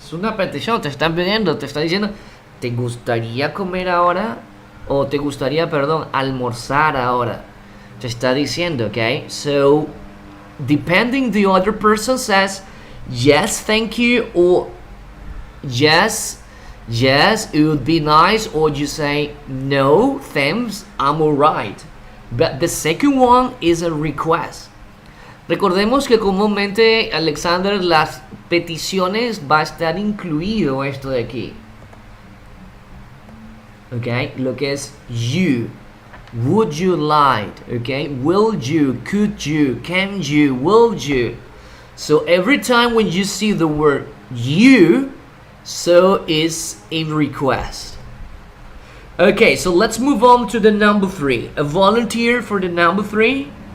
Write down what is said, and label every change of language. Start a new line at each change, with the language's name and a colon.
Spanish: Es una petición, te están pidiendo, te está diciendo, ¿te gustaría comer ahora? O te gustaría, perdón, almorzar ahora. Te está diciendo, okay?
English: So, depending the other person says, yes, thank you, or yes, it would be nice, or you say, no, thanks, I'm alright. But the second one is a request.
Spanish: Recordemos que comúnmente, Alexander, las peticiones va a estar incluido esto de aquí. Okay, lo que es you.
English: Would you like? Okay, will you? Could you? Can you? Will you? So every time when you see the word you, so is a request. Okay, so let's move on to the number 3. A volunteer for the number 3?